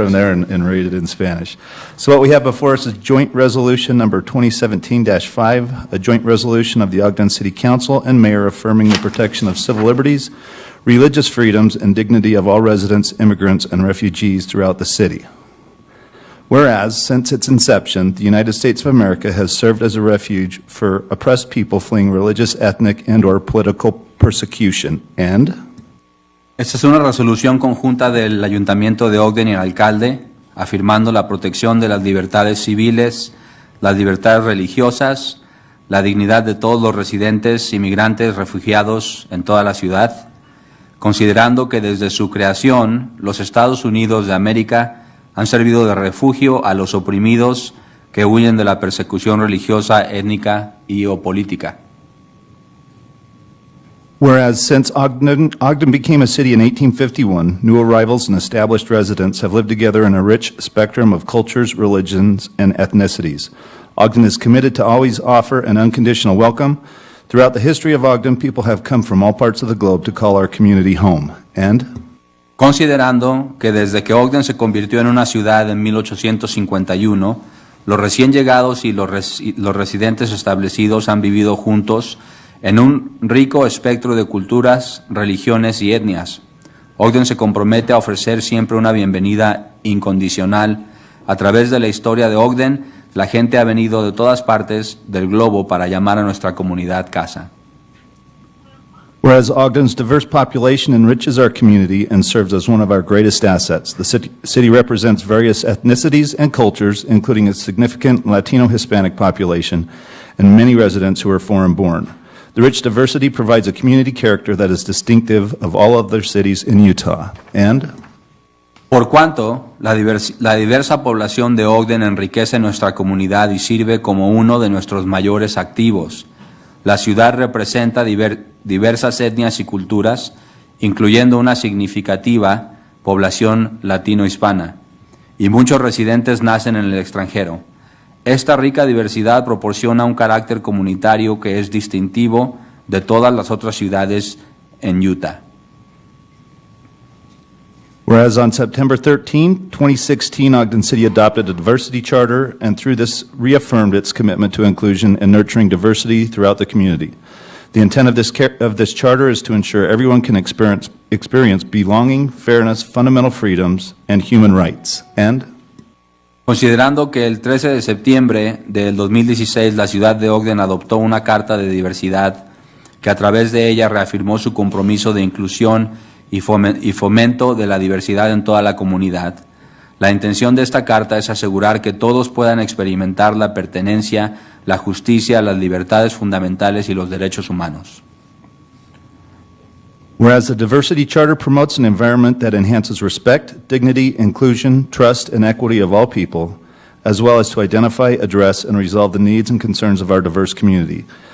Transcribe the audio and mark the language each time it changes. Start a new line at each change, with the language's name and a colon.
English: up from there and read it in Spanish. So what we have before us is Joint Resolution Number 2017-5, a joint resolution of the Ogden City Council and Mayor affirming the protection of civil liberties, religious freedoms, and dignity of all residents, immigrants, and refugees throughout the city. Whereas, since its inception, the United States of America has served as a refuge for oppressed people fleeing religious, ethnic, and/or political persecution, and
Spanish: Esta es una resolución conjunta del Ayuntamiento de Ogden y el alcalde, afirmando la protección de las libertades civiles, las libertades religiosas, la dignidad de todos los residentes, inmigrantes, refugiados en toda la ciudad, considerando que desde su creación los Estados Unidos de América han servido de refugio a los oprimidos que huyen de la persecución religiosa, étnica y o política.
English: whereas since Ogden became a city in 1851, new arrivals and established residents have lived together in a rich spectrum of cultures, religions, and ethnicities. Ogden is committed to always offer an unconditional welcome. Throughout the history of Ogden, people have come from all parts of the globe to call our community home. And
Spanish: Considerando que desde que Ogden se convirtió en una ciudad en 1851, los recién llegados y los residentes establecidos han vivido juntos en un rico espectro de culturas, religiones y etnias. Ogden se compromete a ofrecer siempre una bienvenida incondicional. A través de la historia de Ogden, la gente ha venido de todas partes del globo para llamar a nuestra comunidad casa.
English: Whereas Ogden's diverse population enriches our community and serves as one of our greatest assets. The city represents various ethnicities and cultures, including a significant Latino-Hispanic population and many residents who are foreign-born. The rich diversity provides a community character that is distinctive of all other cities in Utah. And
Spanish: Por cuanto la diversa población de Ogden enriquece nuestra comunidad y sirve como uno de nuestros mayores activos. La ciudad representa diversas etnias y culturas, incluyendo una significativa población latino-hispana, y muchos residentes nacen en el extranjero. Esta rica diversidad proporciona un carácter comunitario que es distintivo de todas las otras ciudades en Utah.
English: whereas on September 13, 2016, Ogden City adopted a diversity charter and through this reaffirmed its commitment to inclusion and nurturing diversity throughout the community. The intent of this charter is to ensure everyone can experience belonging, fairness, fundamental freedoms, and human rights. And
Spanish: Considerando que el 13 de septiembre del 2016 la ciudad de Ogden adoptó una carta de diversidad que a través de ella reafirmó su compromiso de inclusión y fomento de la diversidad en toda la comunidad, la intención de esta carta es asegurar que todos puedan experimentar la pertenencia, la justicia, las libertades fundamentales y los derechos humanos.
English: whereas the Diversity Charter promotes an environment that enhances respect, dignity, inclusion, trust, and equity of all people, as well as to identify, address, and resolve the needs and concerns of our diverse community.